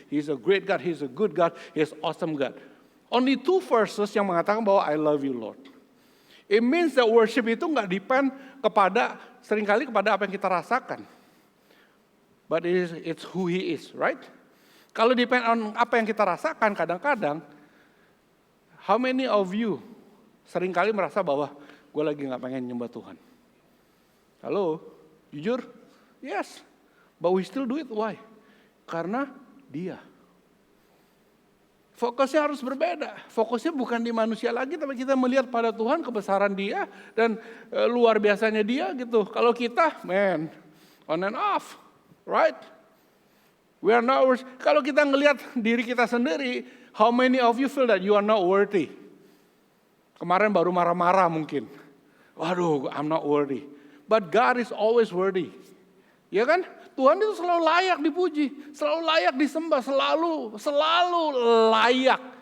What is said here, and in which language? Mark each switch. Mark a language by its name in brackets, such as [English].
[English] He is a great God, He is a good God, He is awesome God. Only 2 verses [Indonesian] yang mengatakan bahwa [English] I love you Lord. It means that [Indonesian] worship itu nggak depend seringkali kepada apa yang kita rasakan. [English] But it's who He is, right? [Indonesian] Kalau depend on apa yang kita rasakan, kadang-kadang, [English] how many of you [Indonesian] seringkali merasa bahwa gue lagi gak pengen nyembah Tuhan? Halo, jujur? [English] Yes, but we still do it. Why? [Indonesian] Karena Dia. Fokusnya harus berbeda. Fokusnya bukan di manusia lagi, tapi kita melihat pada Tuhan, kebesaran Dia, dan luar biasanya Dia gitu. Kalau kita, [English] on and off, right? We are not worthy. [Indonesian] Kalau kita ngelihat diri kita sendiri, [English] how many of you feel that you are not worthy? [Indonesian] Kemarin baru marah-marah mungkin. Waduh, [English] I'm not worthy. But God is always worthy. [Indonesian] Ya kan? Tuhan itu selalu layak dipuji, selalu layak disembah, selalu layak.